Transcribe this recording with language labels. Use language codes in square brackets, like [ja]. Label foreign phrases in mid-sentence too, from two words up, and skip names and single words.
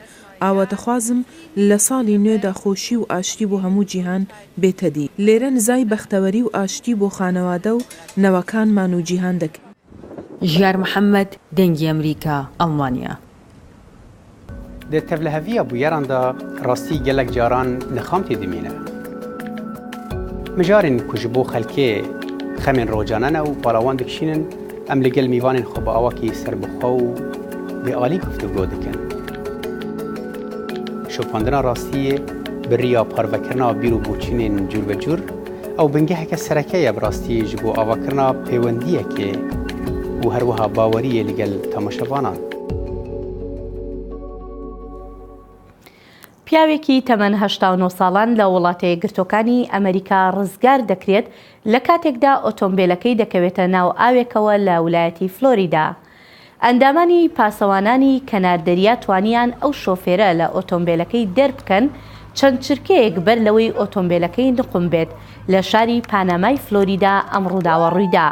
[ckb] ئاواتەخوازم لە ساڵی نوێدا خۆشی و ئاشتی بۆ هەموو جیهان بێتەدی. لێرە نزای بەختەوەری و ئاشتی بۆ خانەوادە و نەوەکانمان و جیهان دەکرد. ژیار محەممەد دەنگی ئەمریکا ئەڵمانیا. [ku] لە تەڤلەهەڤیە بوویێراندا ڕاستی gelek caran nixam tê dimîne. Mijarên ku ji bo xelkê xemên rocanan û balawan dikişînin em li gel mîvanên xwe bi awakî serbixwe û bêalî guftûgo dikin. Şopandina rastiyê bi riya parvekirina bîr û boçînên cûr ve cûr ew bingeheke sereke ye bi rastiyê ji bo avakirina pêwendiyekê û her wiha baweriyê li gel temaşevanan. [ckb] پیاوێکی تەمەن 89 ساڵان لە وڵاتە یەکگرتووەکانی ئەمریکا ڕزگار دەکرێت لە کاتێکدا ئۆتۆمبیلەکەی دەکەوێتە ناو ئاوێکەوە لە ویلایەتی فلۆریدا. ئەندامانی پاسەوانانی کەناردەریا توانیان ئەو شۆفێرە لە ئۆتۆمبیلەکەی دەربکەن چەند چرکەیەک بەر لەوەی ئۆتۆمبیلەکەی نقم بێت لە شاری پانامای فلۆریدا ئەم ڕووداوە ڕوویدا.